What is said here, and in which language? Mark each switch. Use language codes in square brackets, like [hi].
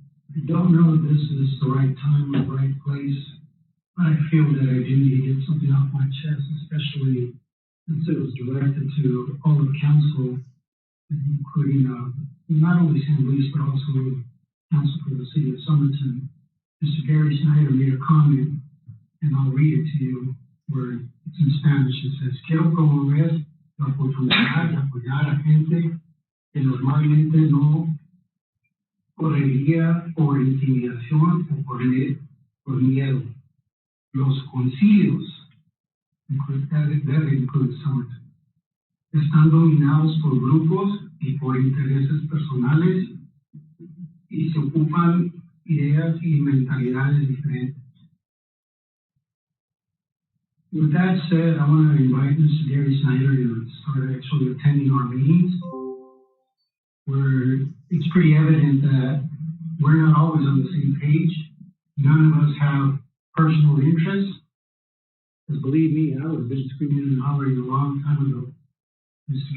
[en] I don't know if this is the right time or the right place, but I feel that I do need to get something off my chest, especially since it was directed to all of council, including not only San Luis, but also council for the city of Somerton. Mr. Gary Snyder made a comment, and I'll read it to you, where it's in Spanish. It says, [es] quiero promover la oportunidad de apoyar a gente que normalmente no correría por intimidación o por miedo. Los concilios, debe include Somerton, están dominados por grupos y por intereses personales y se ocupan ideas y mentalidades diferentes. [en] With that said, I want to invite Mr. Gary Snyder to start actually attending our meetings, where it's pretty evident that we're not always on the same page. None of us have personal interests. Because believe me, I would have been screaming and hollering a long time ago. Mr.